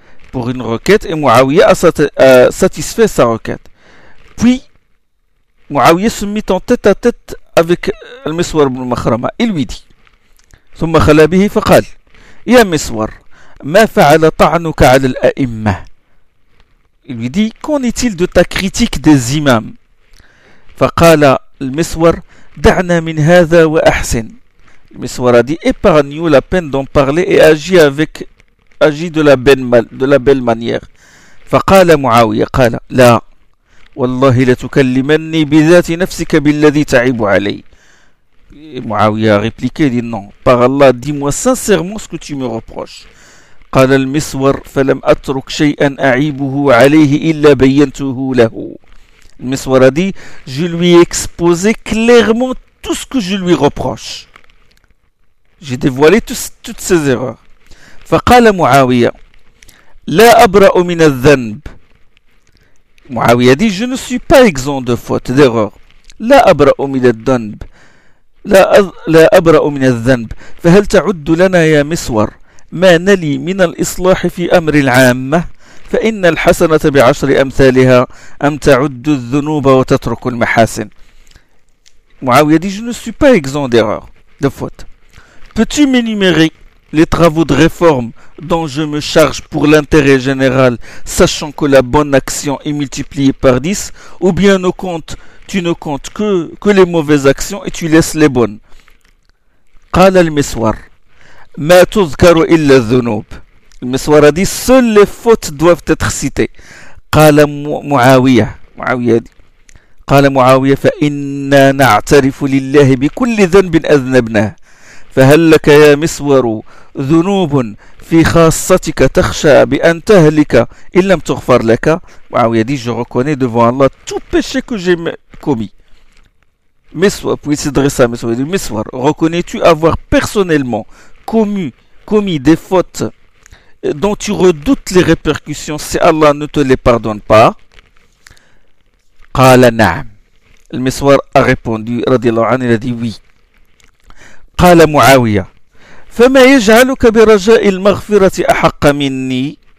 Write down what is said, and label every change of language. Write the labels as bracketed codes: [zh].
[fr] Pour une requête, et Muawiyah a satisfait sa requête. Puis, Muawiyah se mit en tête à tête avec Al-Miswar ibn Makhrama. Il lui dit, [ar] ثم خلا به فقال يا مسور ما فعل طعنك على الأئمة. [fr] Il lui dit, qu'en est-il de ta critique des imams? [ar] فقال المسور دعنا من هذا وأحسن. [fr] Al-Miswar a dit, épargne-nous la peine d'en parler et agis de la belle manière. [ar] فقال Muawiyah قال لا والله لتكلمني بذات نفسك بالذي تعيب علي. [fr] معاوية répliqué dit non, par Allah, dis-moi sincèrement ce que tu me reproches. [ar] قال المسور فلم أترك شيئا أعيبه عليه إلا بينته له. [fr] المسور a dit, je lui ai exposé clairement tout ce que je lui reproche. J'ai dévoilé toutes ces erreurs. [ar] فقال معاوية لا أبرأ من الذنب. [fr] معاوية dit, je ne suis pas exempt de faute, d'erreur. [ar] لا أبرأ من الذنب. لا أبرأ من الذنب. فهل تعد لنا يا مسور ما نلي من الإصلاح في أمر العامة؟ فإن الحسنة بعشر أمثالها أم تعد الذنوب وتترك المحاسن. [fr] معاوية dit, je ne suis pas exempt d'erreur, de faute. Peux-tu m'énumérer les travaux de réforme dont je me charge pour l'intérêt général, sachant que la bonne action est multipliée par 10, ou bien tu ne comptes que les mauvaises actions et tu laisses les bonnes. [ar] قال المسور ما تذكر إلا الذنوب. [fr] المسور a dit, seules les fautes doivent être citées. [ar] قال معاوية. معاوية [fr] dit, [ar] قال معاوية فإنا نعترف لله بكل ذنب أذنبناه. فهل لك يا مسور ذنوب في خاصتك تخشى بأن تهلك إن لم تغفر لك؟ [fr] معاوية dit, je reconnais devant Allah tout péché que j'ai commis. Mesoir, puis s'adresser à Mesoir, il dit, Mesoir, reconnais-tu avoir personnellement commis des fautes dont tu redoutes les répercussions si Allah ne te les pardonne pas? [ar] قال نعم. [fr] Le Mesoir a répondu, radiallahu anhu, il a dit oui. [ar] قال معاوية فما يجعلك برجاء المغفرة أحق مني.